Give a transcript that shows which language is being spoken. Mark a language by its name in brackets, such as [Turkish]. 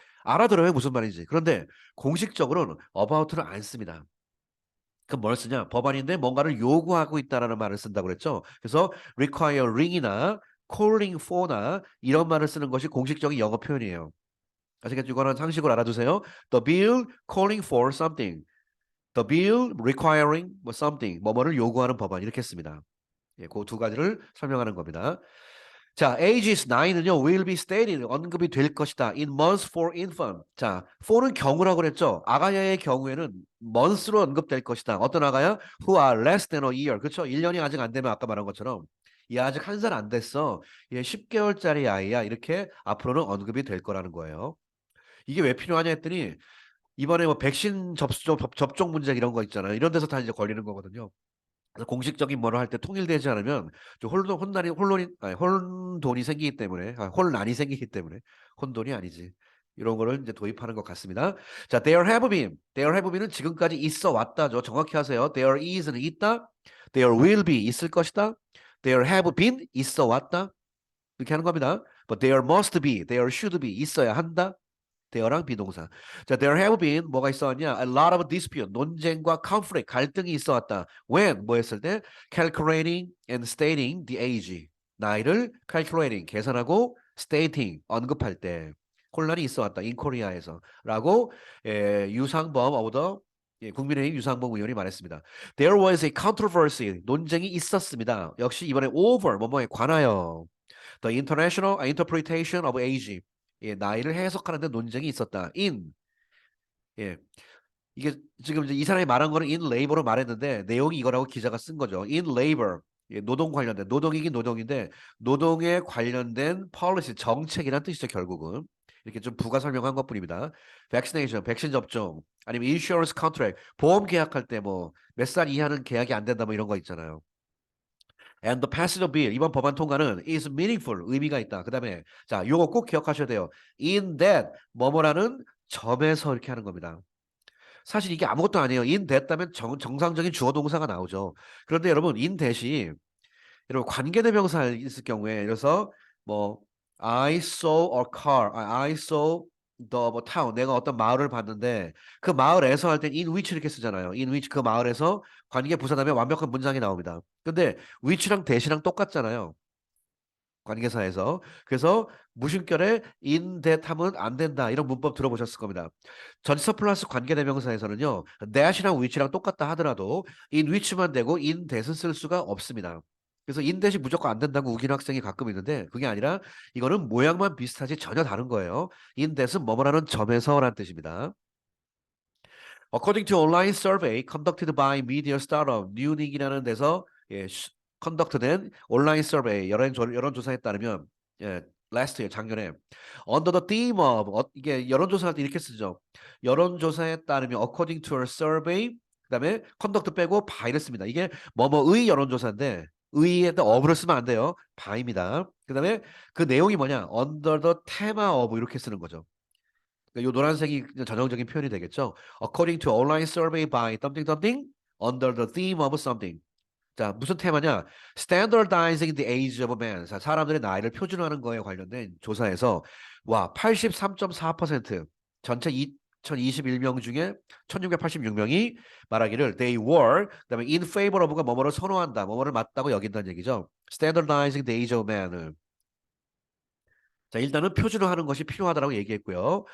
[Korean] 알아들어요 무슨 말인지. 그런데 공식적으로는 about를 안 씁니다. 그럼 뭘 쓰냐? 법안인데 뭔가를 요구하고 있다라는 말을 쓴다고 그랬죠. 그래서 requiring이나 calling for나 이런 말을 쓰는 것이 공식적인 영어 표현이에요. 아시겠죠? 이거는 상식으로 알아두세요. [English] The bill calling for something. The bill requiring 뭐 something. [Korean] 뭐뭐를 요구하는 법안 이렇게 씁니다. 예, 그 두 가지를 설명하는 겁니다. 자, ages 9은요, [English] will be stated, [Korean] 언급이 될 것이다. [English] in months for infant. [Korean] 자, for는 경우라고 그랬죠. 아가야의 경우에는 months로 언급될 것이다. 어떤 아가야? [English] who are less than a year. 그렇죠? [Korean] 1년이 아직 안 되면 아까 말한 것처럼 얘 아직 한 살 안 됐어. 얘 10개월짜리 아이야. 이렇게 앞으로는 언급이 될 거라는 거예요. 이게 왜 필요하냐 했더니 이번에 뭐 백신 접종 문제 이런 거 있잖아요. 이런 데서 다 이제 걸리는 거거든요. 그래서 공식적인 뭐를 할 때 통일되지 않으면 좀 혼돈이 생기기 때문에 혼란이 생기기 때문에 혼돈이 아니지. 이런 거를 이제 도입하는 것 같습니다. 자, [English] there have been [Korean] 은 지금까지 있어 왔다죠. 정확히 하세요. there is는 있다. [English] there will be [Korean] 있을 것이다. [English] there have been [Korean] 있어 왔다. 이렇게 하는 겁니다. [English] but there must be, there should be [Korean] 있어야 한다. there랑 비동사. 자, there have been 뭐가 있어 왔냐? [English] A lot of dispute, [Korean] 논쟁과 conflict, 갈등이 있어 왔다. When 뭐 했을 때? [English] Calculating and stating the age. [Korean] 나이를 calculating, 계산하고 stating, 언급할 때. 혼란이 있어 왔다. in Korea에서. 라고 유상범 국민의힘 유상범 의원이 말했습니다. [English] There was a controversy, [Korean] 논쟁이 있었습니다. 역시 이번에 over, 뭐뭐에 관하여. [English] The international interpretation of age. [Korean] 예, 나이를 해석하는데 논쟁이 있었다. 예, 이게 지금 이제 이 사람이 말한 거는 in labor로 말했는데 내용이 이거라고 기자가 쓴 거죠. in labor, 예, 노동 관련된 노동이긴 노동인데 노동에 관련된 policy 정책이란 뜻이죠 결국은. 이렇게 좀 부가 설명한 것뿐입니다. vaccination, 백신 접종, 아니면 insurance contract, 보험 계약할 때 뭐 몇 살 이하는 계약이 안 된다 뭐 이런 거 있잖아요. [English] And the passage of bill, [Korean] 이번 법안 통과는 [English] is meaningful, [Korean] 의미가 있다. 그다음에 자, 요거 꼭 기억하셔야 돼요. In that, 뭐뭐라는 점에서 이렇게 하는 겁니다. 사실 이게 아무것도 아니에요. in that 다면 정상적인 주어 동사가 나오죠. 그런데 여러분, in that이 여러분 관계대명사 있을 경우에 그래서 뭐 [English] I saw a car, I saw the [Korean] 뭐 town, 내가 어떤 마을을 봤는데 그 마을에서 할 땐 in which 이렇게 쓰잖아요. in which 그 마을에서 관계 부사 다음에 완벽한 문장이 나옵니다. 근데 which랑 that이랑 똑같잖아요. 관계사에서. 그래서 무심결에 in that 하면 안 된다. 이런 문법 들어보셨을 겁니다. 전치사 플러스 관계대명사에서는요. that이랑 which랑 똑같다 하더라도 in which만 되고 in that은 쓸 수가 없습니다. 그래서 in that이 무조건 안 된다고 우기는 학생이 가끔 있는데 그게 아니라 이거는 모양만 비슷하지 전혀 다른 거예요. in that은 뭐뭐라는 점에서라는 뜻입니다. [English] According to online survey conducted by media startup 뉴닉이라는 데서 conduct된 온라인 서베이 여론조사에 따르면 last year 작년에 under the theme of [Korean] 이게 여론조사할 때 이렇게 쓰죠. 여론조사에 따르면 according to a survey 그다음에 conduct 빼고 by를 씁니다. 이게 뭐뭐의 여론조사인데 의에다 of를 쓰면 안 돼요. by입니다. 그다음에 그 내용이 뭐냐? under the theme of 이렇게 쓰는 거죠. 이 노란색이 전형적인 표현이 되겠죠. [English] According to online survey by something something under the theme of something. [Korean] 자, 무슨 테마냐? [English] Standardizing the age of man. [Korean] 자, 사람들의 나이를 표준화하는 거에 관련된 조사에서 와, 83.4% 전체 2021명 중에 1686명이 말하기를 they were 그다음에 in favor of가 뭐뭐를 선호한다. 뭐뭐를 맞다고 여긴다는 얘기죠. [English] Standardizing the age of man [Korean] 을 자, 일단은 표준화하는 것이 필요하다고 얘기했고요.